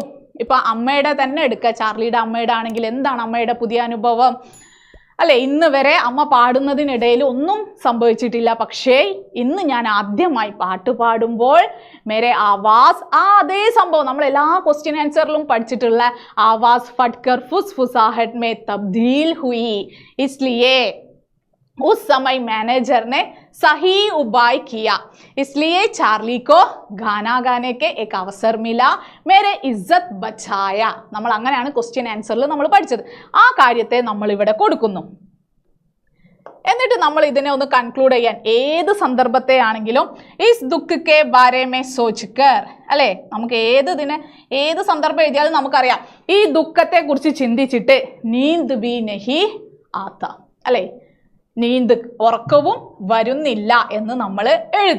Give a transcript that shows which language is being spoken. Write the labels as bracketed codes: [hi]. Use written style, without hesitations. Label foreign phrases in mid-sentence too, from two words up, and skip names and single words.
[ml] ഇപ്പൊ അമ്മയുടെ തന്നെ എടുക്കുക, ചാർലിയുടെ അമ്മയുടെ ആണെങ്കിൽ എന്താണ് അമ്മയുടെ പുതിയ അനുഭവം അല്ലെ? ഇന്ന് വരെ അമ്മ പാടുന്നതിനിടയിൽ ഒന്നും സംഭവിച്ചിട്ടില്ല, പക്ഷേ ഇന്ന് ഞാൻ ആദ്യമായി പാട്ട് പാടുമ്പോൾ [hi] मेरे आवाज़, [ml] അതേ സംഭവം നമ്മൾ എല്ലാ [en] question answerilum [ml] പഠിച്ചിട്ടുള്ള [hi] आवाज़ फटकर फुसफुसाहट में तब्दील हुई, इसलिए उस समय मैनेजर ने सही उपाय किया, इसलिए चार्ली को गाना गाने के एक अवसर मिला, मेरे इज्जत बचाया. [ml] നമ്മൾ അങ്ങനെയാണ് [en] question answeril [ml] നമ്മൾ പഠിച്ചത്. ആ കാര്യത്തെ നമ്മൾ ഇവിടെ കൊടുക്കുന്നു. എന്നിട്ട് നമ്മൾ ഇതിനെ ഒന്ന് കൺക്ലൂഡ് ചെയ്യാൻ, ഏത് സന്ദർഭത്തെ ആണെങ്കിലും [hi] इस दुःख के बारे में सोचकर [ml] അല്ലെ, നമുക്ക് ഏത് സന്ദർഭം എഴുതിയാലും നമുക്കറിയാം ഈ ദുഃഖത്തെ കുറിച്ച് ചിന്തിച്ചിട്ട് [hi] नींद भी नहीं आता [ml] അല്ലെ, നീന്ത് ഉറക്കവും വരുന്നില്ല എന്ന് നമ്മൾ എഴുതി.